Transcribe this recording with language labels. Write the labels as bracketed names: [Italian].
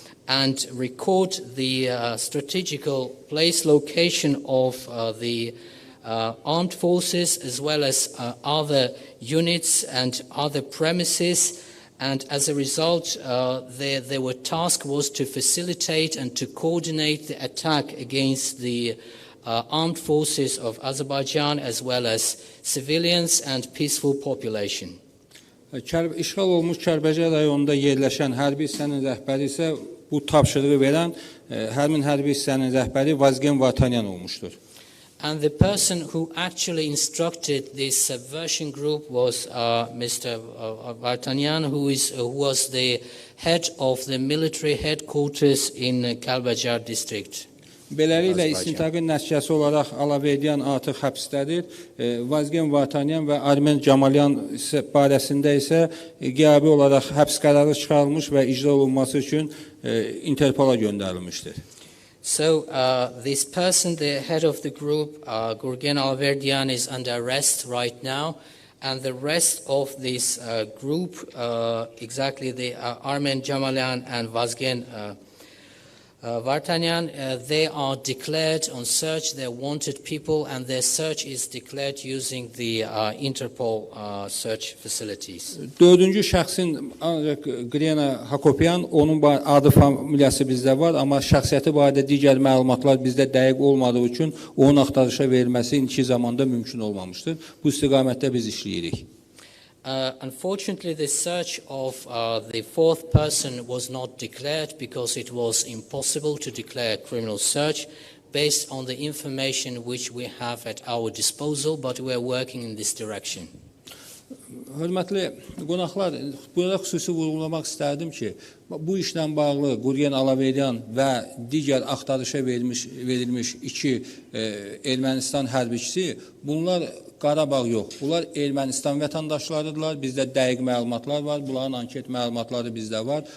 [English] and record the strategical place location of the armed forces, as well as other units and other premises, and as a result their task was to facilitate and to coordinate the attack against the armed forces of Azerbaijan, as well as civilians and peaceful population. [Azerbaijani] İşğal olmuş Kəlbəcər rayonunda yerləşən hərbi hissənin rəhbəri isə bu tapşırığı verən həmin hərbi hissənin rəhbəri Vazgen Vartanyan olmuşdur. [English] And the person who actually instructed this subversion group was Mr. Vartanyan, who was the head of the military headquarters in Kəlbəcər district. [Azerbaijani] Beləliklə, istintaqın nəticəsi olaraq Əliyevdən artıq həbsdədir. Vazgen Vartanyan və Armen Camalyan barəsində isə qiyabi olaraq həbs qərarı çıxarılmış və icra olunması üçün Interpola göndərilmişdir. [English] So this person, the head of the group, Gurgen Əliyevdən, is under arrest right now, and the rest of this group, exactly the Armen Camalyan and Vazgen Vartanyan, they are declared on search. They're wanted people, and their search is declared using the Interpol search facilities. [Azerbaijani] 4-cü şəxsin ancaq Qrena Hakopayan, onun adı familiyası bizdə var, amma şəxsiyyəti barədə digər məlumatlar bizdə dəqiq olmadığı üçün onun axtarışa verilməsi indiki zamanda mümkün olmamışdır. Bu istiqamətdə biz işləyirik. [English] Unfortunately, the search of the 4th person was not declared because it was impossible to declare a criminal search based on the information which we have at our disposal, but we are working in this direction. [Azerbaijani] Hörmətli qonaqlar, burada xüsusi vurğulamaq istərdim ki, bu işlə bağlı Quryen Əliyevdən və digər axtarışa verilmiş iki Ermənistan hərbiçisi, bunlar Qarabağ yox, bunlar Ermənistan vətəndaşlarıdırlar, bizdə dəqiq məlumatlar var, bunların anket məlumatları bizdə var.